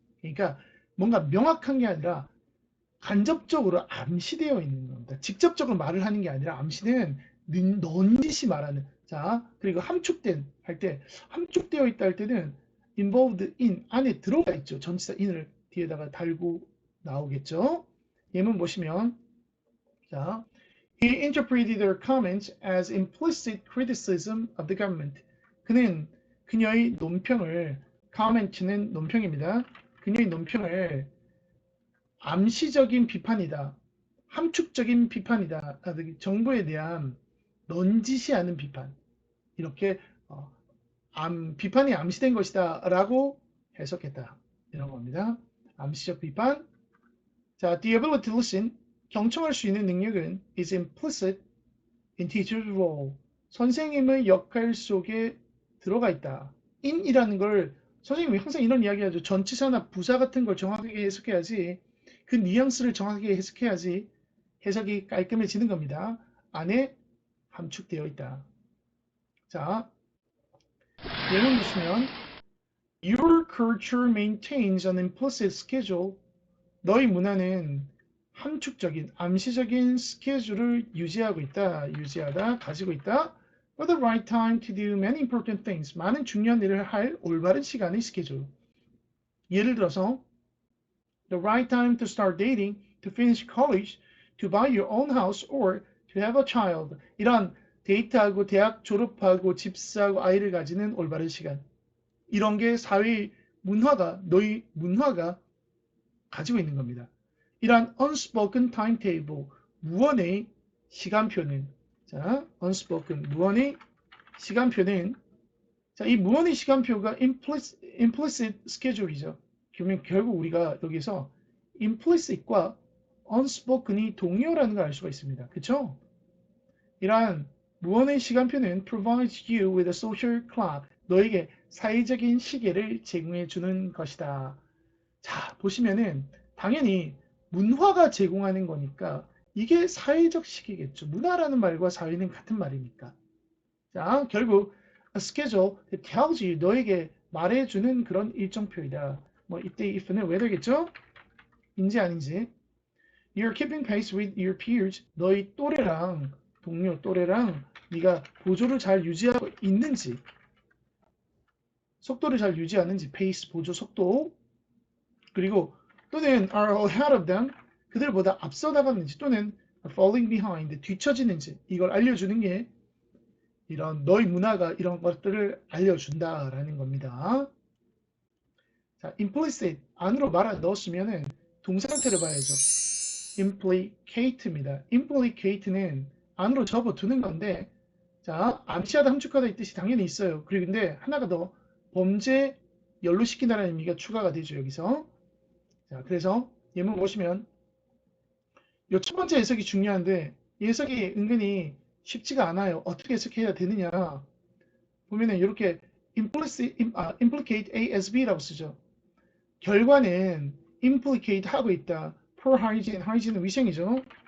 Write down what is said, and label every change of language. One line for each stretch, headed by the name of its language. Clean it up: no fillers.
Korean: 그러니까 뭔가 명확한 게 아니라 간접적으로 암시되어 있는 겁니다. 직접적으로 말을 하는 게 아니라 암시는 넌지시 말하는. 자, 그리고 함축된 할 때 함축되어 있다 할 때는
English: involved in
Korean: 안에 들어가 있죠. 전치사 in을 뒤에다가 달고 나오겠죠. 예문 보시면 자,
English: he interpreted their comments as implicit criticism of the government.
Korean: 그는 그녀의 논평을 comment는 논평입니다. 그녀의 논평을 암시적인 비판이다. 함축적인 비판이다. 정부에 대한 넌지시하는 비판. 이렇게 비판이 암시된 것이다 라고 해석했다. 이런 겁니다. 암시적 비판. 자,
English: the ability to listen.
Korean: 경청할 수 있는 능력은
English: is implicit in teacher's role.
Korean: 선생님의 역할 속에 들어가 있다. in이라는 걸 선생님이 항상 이런 이야기하죠. 전치사나 부사 같은 걸 정확하게 해석해야지 그 뉘앙스를 정확하게 해석해야지 해석이 깔끔해지는 겁니다. 안에 함축되어 있다. 자, 예문 보시면
English: Your culture maintains an implicit schedule.
Korean: 너희 문화는 함축적인, 암시적인 스케줄을 유지하고 있다. 유지하다, 가지고 있다.
English: For the right time to do many important things.
Korean: 많은 중요한 일을 할 올바른 시간의 스케줄. 예를 들어서
English: the right time to start dating, to finish college, to buy your own house, or to have a child.
Korean: 이런 데이트하고 대학 졸업하고 집 사고 아이를 가지는 올바른 시간. 이런 게 사회 문화가, 너희 문화가 가지고 있는 겁니다. 이러한
English: unspoken timetable,
Korean: 무언의 시간표는, 자, unspoken, 무언의 시간표는, 자, 이 무언의 시간표가 implicit schedule이죠. 그러면 결국 우리가 여기서 implicit과 unspoken이 동의어라는 걸 알 수가 있습니다. 그쵸? 이러한 무언의 시간표는
English: provides you with a social clock,
Korean: 너에게 사회적인 시계를 제공해 주는 것이다. 자, 보시면은 당연히 문화가 제공하는 거니까 이게 사회적 시기겠죠. 문화라는 말과 사회는 같은 말이니까. 자, 결국
English: a schedule that tells you
Korean: 너에게 말해주는 그런 일정표이다. 뭐 이때 if는 whether겠죠? 인지 아닌지.
English: You're keeping pace with your peers.
Korean: 너희 또래랑 동료 또래랑 네가 보조를 잘 유지하고 있는지, 속도를 잘 유지하는지, pace 보조 속도. 그리고 또는
English: are ahead of them,
Korean: 그들보다 앞서 나가는지, 또는
English: falling behind,
Korean: 뒤처지는지, 이걸 알려주는 게 이런 너희 문화가 이런 것들을 알려준다라는 겁니다. 자, implicit 안으로 말아 넣었으면은 동사형태를 봐야죠. implicate입니다. implicate는 안으로 접어두는 건데, 자, 암시하다, 함축하다 이 뜻이 당연히 있어요. 그리고 근데 하나가 더 범죄 연루시킨다는 의미가 추가가 되죠, 여기서. 자, 그래서 예문 보시면 이 첫 번째 해석이 중요한데 이 해석이 은근히 쉽지가 않아요. 어떻게 해석해야 되느냐. 보면은 이렇게 implicate A as B라고 쓰죠. 결과는 implicate 하고 있다. poor hygiene, hygiene은 위생이죠.